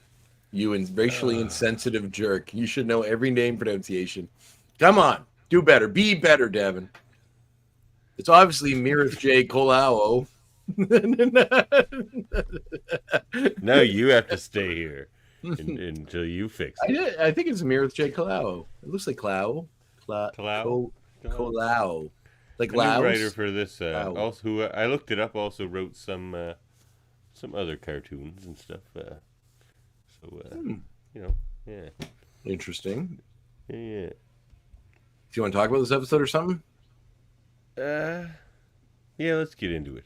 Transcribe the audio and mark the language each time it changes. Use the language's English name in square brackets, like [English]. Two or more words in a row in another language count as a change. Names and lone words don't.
[English] You racially insensitive jerk. You should know every name pronunciation. Come on. Do better. Be better, Devin. It's obviously Mirith J. Kolao. Now you have to stay here until you fix it. I think it's Mirith J. Kolao. It looks like Kolao. Kalao? Kolao. Like A new Laos. writer for this, Wow. also who I looked it up, also wrote some other cartoons and stuff. Yeah. Interesting. Yeah. Do you want to talk about this episode or something? Yeah, let's get into it.